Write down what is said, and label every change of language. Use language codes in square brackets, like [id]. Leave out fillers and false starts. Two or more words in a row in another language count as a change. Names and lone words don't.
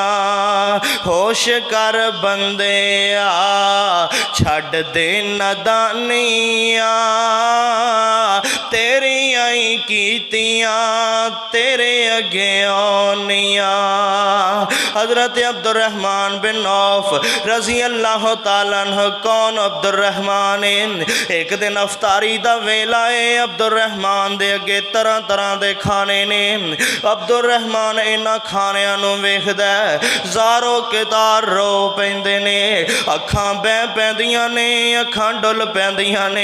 [pa] ہوش کر بندے چھڈ دے نادانیاں، تیریاں ہی کیتیاں تیرے اگے آؤنیاں. حضرت عبدالرحمن بن عوف رضی اللہ تعالی عنہ کون عبدالرحمن ایک دن افطاری دا ویلا ہے. عبدالرحمن دے اگے طرح طرح دے کھانے نے. عبدالرحمن انہاں کھانیاں نوں ویکھدا زار و قطار رو پیندے نے، اکھاں وہ پیندیاں نے، اکھاں ڈل پیندیاں نے.